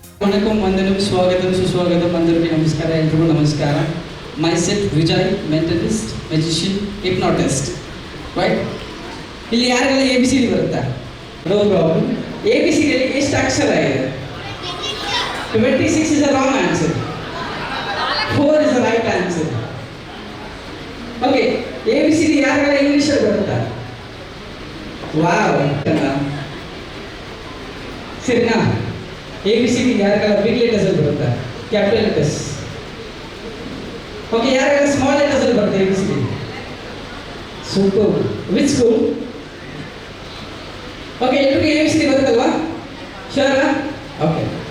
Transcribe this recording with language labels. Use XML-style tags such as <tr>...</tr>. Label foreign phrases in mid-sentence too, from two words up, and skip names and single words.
<kn>ವಣಕಂ ವಂದನಂ ಸ್ವಾಗತಂ ಸುಸ್ವಾಗತಂ అందరికీ ನಮಸ್ಕಾರ ಎಲ್ರಿಗೂ ನಮಸ್ಕಾರ ಮೈಸೆಲ್ಫ್ ವಿಜಯ್</kn> <en>mentalist magician hypnotist right</en> <kn>ಇಲ್ಲಿ ಯಾರಿಗೆಲ್ಲ ಎ ಬಿ ಸಿ ಡಿ ಬರುತ್ತಾ</kn> <en>no problem</en> <kn>ಎ ಬಿ ಸಿ ಡಿಯಲ್ಲಿ ಎಷ್ಟು ಅಕ್ಷರ ಇದೆ</kn> <en>26 is a wrong answer 4 is the right answer</en> <kn>ಓಕೆ ಎ ಬಿ ಸಿ ಡಿ ಯಾರಿಗೆಲ್ಲ ಇಂಗ್ಲಿಷಲ್ಲಿ ಬರುತ್ತಾ ವಾವ್ ಸರಿನಾ ಎ ಬಿ ಸಿ ಡಿ ಯಾರಿಗೆಲ್ಲ</kn> <en>big letters</en> <kn>ಅಲ್ಲಿ ಬರುತ್ತಾ</kn> <en>capital letters okay</en> <kn>ಯಾರಿಗೆಲ್ಲ</kn> <en>small letters</en> <kn>ಅಲ್ಲಿ ಬರುತ್ತೆ ಎ ಬಿ ಸಿ ಡಿ</kn> <en>super which school okay</en> <kn>ಎಲ್ರಿಗೂ ಎ ಬಿ ಸಿ ಡಿ ಬರುತ್ತಲ್ವಾ ಶೋರಾ ಓಕೆ</kn>